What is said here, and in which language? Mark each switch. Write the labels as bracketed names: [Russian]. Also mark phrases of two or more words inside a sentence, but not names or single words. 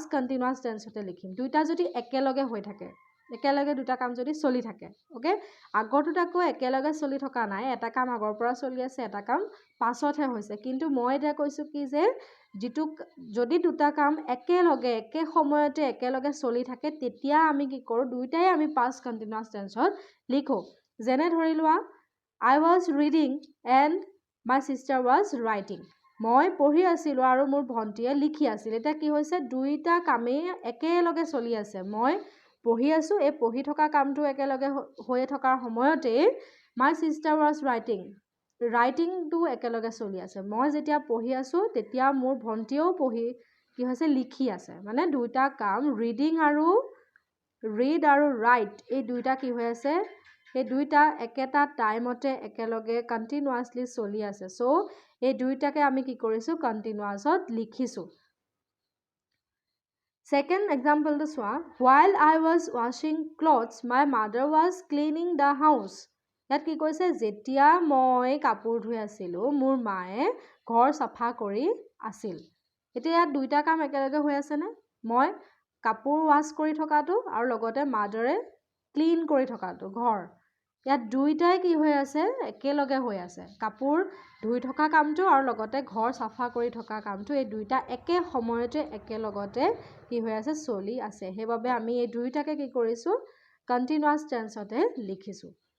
[English] continuous tense [Assamese] লিখিম দুটা যদি একেলগে হৈ থাকে একেলগে দুটা কাম যদি চলি থাকে ওকে আগৰটোত আকৌ একেলগে চলি থকা নাই এটা কাম আগৰ পৰা চলি আছে এটা কাম পাছতহে হৈছে কিন্তু মই এটা কৈছো কি যে যেটো যদি দুটা কাম একেলগে একে সময়তে একেলগে চলি থাকে তেতিয়া আমি কি কৰো দুইটাই আমি [English] past continuous tense [Assamese] লিখো যেনে ধৰি লোৱা [English] I was reading and my sister was writing [Assamese] মই পঢ়ি আছিলো আৰু মোৰ ভন্টিয়ে লিখি আছিল এটা কি হৈছে দুইটা কামে একেলগে চলি আছে মই পঢ়ি আছো এই পঢ়ি থকা কামটো একেলগে হৈ থকাৰ সময়তে [English] my sister was writing [Assamese] ৰাইটিংটো একেলগে চলি আছে মই যেতিয়া পঢ়ি আছো তেতিয়া মোৰ ভন্টিও পঢ়ি কি হৈছে লিখি আছে মানে দুইটা কাম ৰিডিং আৰু ৰিড আৰু ৰাইট এই দুইটা কি হৈ আছে এই দুইটা একেটা টাইমতে একেলগে কন্টিনিউয়াছলি চলি আছে সো এই দুইটাকে আমি কি কৰিছো কন্টিনিউয়াছত লিখিছো [English] Second example to swa while I was washing clothes my mother was cleaning the house [Assamese] ইয়াত কি কৈছে যেতিয়া মই কাপোৰ ধুই আছিলো মোৰ মায়ে ঘৰ সাফা কৰি আছিল এতিয়া ইয়াত দুইটা কাম একেলগে হৈ আছে নে মই কাপোৰ ৱাশ কৰি থকাটো আৰু লগতে মাদাৰে ক্লিন কৰি থকাটো ঘৰ ইয়াত দুইটাই কি হৈ আছে একেলগে হৈ আছে কাপোৰ ধুই থকা কামটো আৰু লগতে ঘৰ সাফা কৰি থকা কামটো এই দুইটা একে সময়তে একেলগতে কি হৈ আছে চলি আছে হেবাবে আমি এই দুইটাকে কি কৰিছো কন্টিনিউয়াছ টেন্সতে লিখিছো